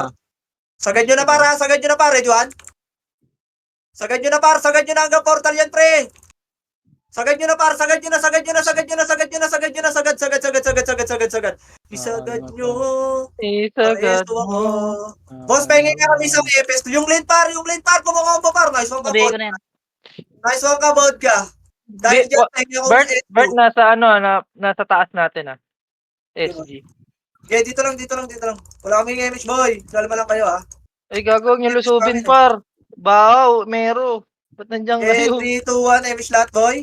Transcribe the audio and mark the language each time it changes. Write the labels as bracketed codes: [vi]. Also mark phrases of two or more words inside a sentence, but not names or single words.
[tl] par. Sagad nyo na para. [en] Ready one? [tl] Sagad nyo na hanggang portal yan pre. Sagad nyo na. Sagad. Isagad nyo. Isagad Paresto ako. mo. Boss, pahingin nga kami isang EPS. Yung lane par, kumukombo par. [en] Nice one [tl] ka, Nabigay bod. ko na yan. [en] Nice one [tl] ka, bod ka. Dahil dyan, pahingin ako sa Bert, nasa nasa taas natin ah. SG. Okay, dito lang. Wala kaming image, boy. Kalma lang kayo, ha. Ay, gago, huwag niyo lusubin, par. Baw, mero. Ba't nandiyan Okay, kayo? 3, 2, 1, image lahat, boy.